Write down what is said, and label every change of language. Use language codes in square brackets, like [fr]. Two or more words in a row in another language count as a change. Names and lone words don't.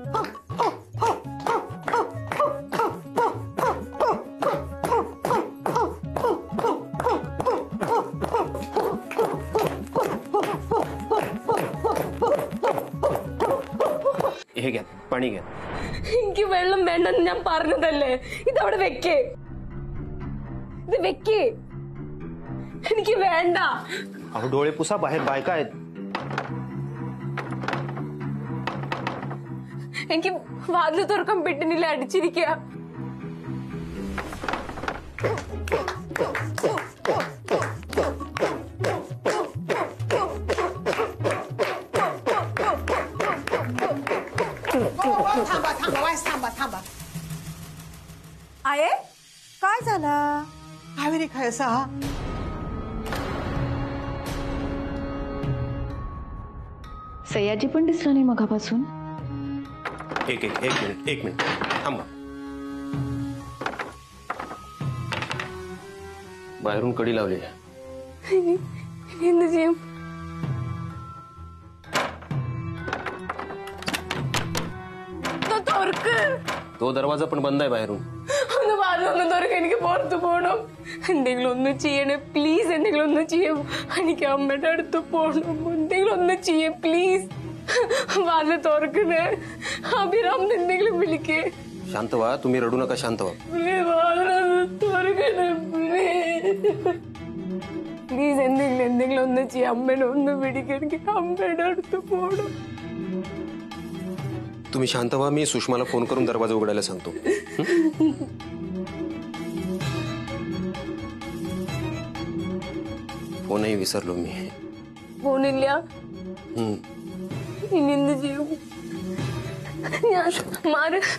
[mr] हे घ्या पाणी घ्या. [ml] എനിക്ക് വെള്ളം വേണ്ടെന്ന് ഞാൻ പറഞ്ഞതല്ലേ. ഇതവിടെ വെക്കേ. ഇത് വെക്കേ. എനിക്ക് വേണ്ട. [mr] अहो डोळे पुसा, बाहेर बायका आहेत. [ml] എനിക്ക് വാതിൽ തുറക്കാൻ പെട്ടിനില്ല, അടിച്ചിരിക്കുക. [mr] थांबा. आहे काय झाला? कावेरी खायचा हा? सयाजी पण दिसला नाही मगापासून. एक मिनिट थांबा. बाहेरून कडी लावली. [ml] എന്ത് ചെയ്യും? [mr] तो दरवाजा पण बंद आहे बाहेरून. [ml] ഒന്ന് വാതിലൊന്നും തുറക്ക്, എനിക്ക് പുറത്തു പോകണം. എന്തെങ്കിലും ഒന്ന് ചെയ്യണേ പ്ലീസ്. എന്തെങ്കിലും ഒന്ന് ചെയ്യും. എനിക്ക് അമ്മയുടെ അടുത്ത് പോകണം. എന്തെങ്കിലും ഒന്ന് ചെയ്യേ പ്ലീസ്. വാതിൽ തുറക്കണേ. അഭിരാം എന്തെങ്കിലും വിളിക്കേ. [mr] शांत व्हा, तुम्ही रडू नका, शांत व्हा. [ml] പ്ലീസ് എന്തെങ്കിലും ഒന്ന് ചെയ്യ. അമ്മേനെ ഒന്ന് പിടിക്കുക. എനിക്ക് അമ്മയുടെ അടുത്ത് പോകണം. [mr] तुम्ही शांत व्हा, मी सुषमाला फोन करून दरवाजा उघडायला सांगतो. फोनही विसरलो मी. [ml] ഫോണില്ല. ഇനി എന്ത് ചെയ്യും? ഞാൻ മാറി.